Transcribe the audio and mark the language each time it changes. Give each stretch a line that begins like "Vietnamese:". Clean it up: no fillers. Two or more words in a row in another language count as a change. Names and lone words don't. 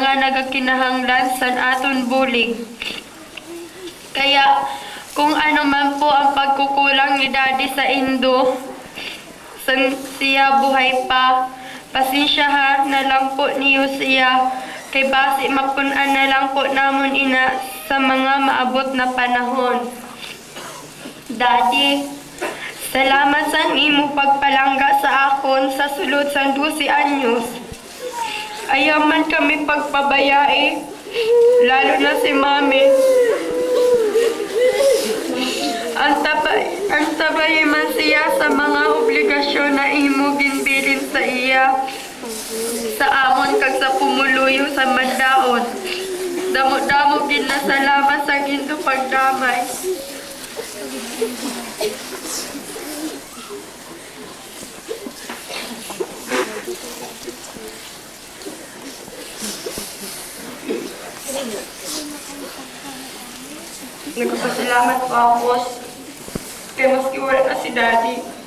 Hiligaynon: nga nagakinahanglan sa aton bulig.
Filipino: Kaya kung ano man po ang pagkukulang
Hiligaynon: ni Daddy sa Indo, siya buhay pa, pasensyahan na lang po niyo siya, kay basi mapunan na lang po namon ina sa mga maabot na panahon. Daddy, salamat sa imo pagpalangga sa akon sa sulod sa 12 anyos. Ayaw man kami pagpabayai, lalo na si Mami. Ang tabay man siya sa mga obligasyon na imo ginbilin sa iya, sa amon kag sa pumuluyo sa mandaon. Damo-damo gid na salamat sa Ginoo pagdamay.
Filipino: Nagpapasalamat po ako kaya maski wala na si Daddy.